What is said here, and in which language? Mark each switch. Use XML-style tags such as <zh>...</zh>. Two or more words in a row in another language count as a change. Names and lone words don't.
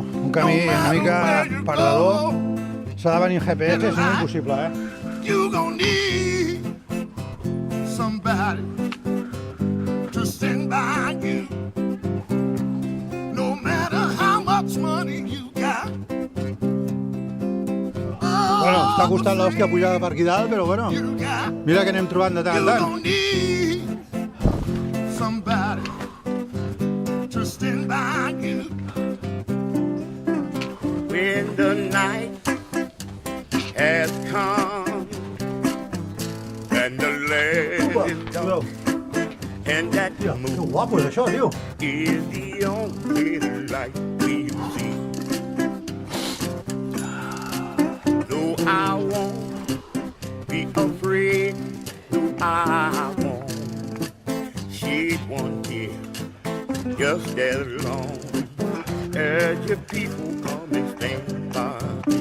<ca>un camí una mica perdedor. S'ha de venir en GPS, és impossible,</ca> <en>You gon' need somebody to stand by you. No matter how much money you got.</en> <ca>Bueno, està costant l'hòstia pujar per aquí dalt, però bueno, mira que anem trobant de tant en tant.</ca> <en>You gon' need somebody to stand by you. When the night has come and the land is dark and that</en> <ca>Que</ca> <en>moon</en> <ca>guapo és això, tio.</ca> <en>is the only light we see. Though I won't be afraid, though I won't shed one tear, just as long as your people come and stand by me.</en>